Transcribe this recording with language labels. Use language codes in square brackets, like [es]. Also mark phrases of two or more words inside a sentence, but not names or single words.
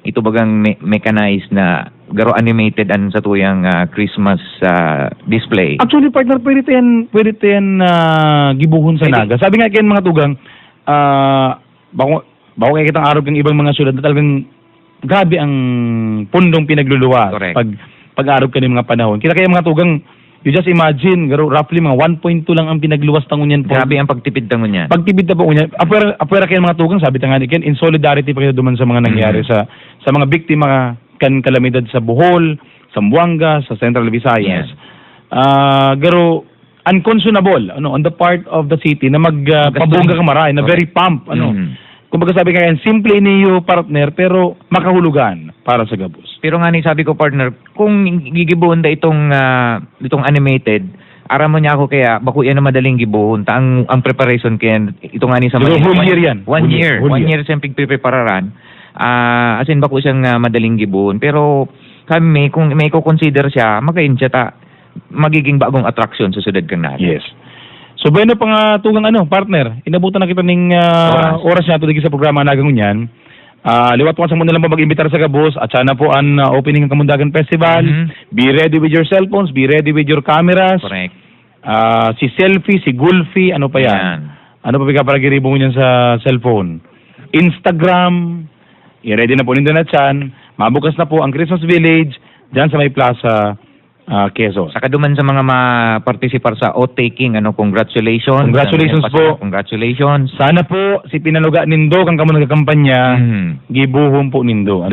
[bik] Ito bagang mechanized na garo animated an sa tuyang Christmas display. Actually, partner, pwede yan gibuhon sa Pwede. Naga. Sabi nga kayo mga tugang, bako kaya kitang araw kang ibang mga syudad na talagang grabe ang pundong pinagluluwas Correct. pag araw ka ng mga panahon. Kita kaya mga tugang, [en] you just imagine, [bik] garo roughly mga 1.2 lang ang pinagluwas tangon yan po. Grabe ang pagtipid tangon niyan. Pagtibid na po niya, apwera kayo mga tugang, sabi nga ni Ken, [en] in solidarity [bik] pa kayo duman sa mga nangyari sa mga biktima kan kalamidad sa Bohol, sa Zamboanga, sa Central Visayas. Garo [en] unconscionable on the part of the city [bik] na magpabungga ka maray, na [en] very pump [bik] Kumbaga sabi nga yan, simple niyo partner pero makahulugan para sa gabos. Pero nga ni sabi ko partner, kung gigibuhon da itong animated, aram mo niya ako kaya bako yan na madaling gibuhon. Ang preparation kaya ito nga ni sa Pero [en] whole year [bik] yan. [en] One year. [bik] Whole One year siyang pagprepararan. As in bako siyang madaling gibuhon. Pero kami, kung may ko-consider siya, magayon siya magiging bagong attraction sa sudad kang natin. Yes. So bueno pa nga tugang partner, inabutan na kita ning oras na ito sa programa nagang yan. Liwat ko sa muna lang mag-imbitar sa gabos at sana po ang opening ng Kamundagan Festival. [en] Be ready with your cellphones, be ready with your cameras. [bik] Correct. Si selfie, si gulfi, ano pa yan? Ano pa para giribo mo yan sa cellphone? Instagram, i-ready na po nindo na dyan. Mabukas na po ang Christmas Village dyan sa may plaza, Quezon. Saka duman sa mga ma-participar sa oath-taking, congratulations. Congratulations po. Congratulations. Sana po si pinaluga nindo kang kamo nagkampanya, gibuhon po nindo.